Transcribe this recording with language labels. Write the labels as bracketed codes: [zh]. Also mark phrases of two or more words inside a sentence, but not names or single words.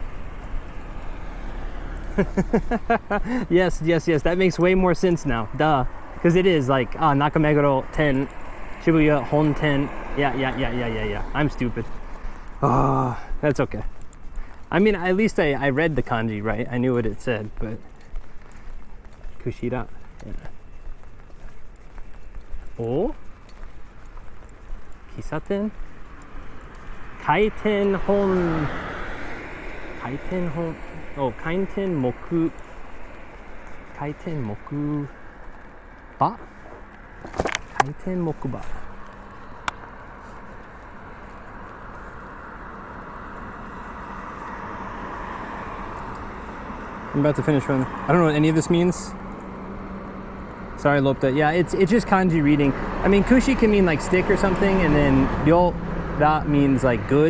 [en] Yes. That makes way more sense now. Duh. Because it is like, Nakameguro 10, Shibuya Hon 10. Yeah. I'm stupid. Oh, that's okay. I mean, at least I read the kanji, right? I knew what it said, but Kushira. Yeah. Oh? Kisaten? Kaiten hon. Oh, kaiten moku. Kaiten moku ba? Kaiten moku ba. I'm about to finish one. I don't know what any of this means. Sorry, Lopta. Yeah, it's just kanji reading. I mean, kushi can mean like stick or something, and then ryo, that means like good.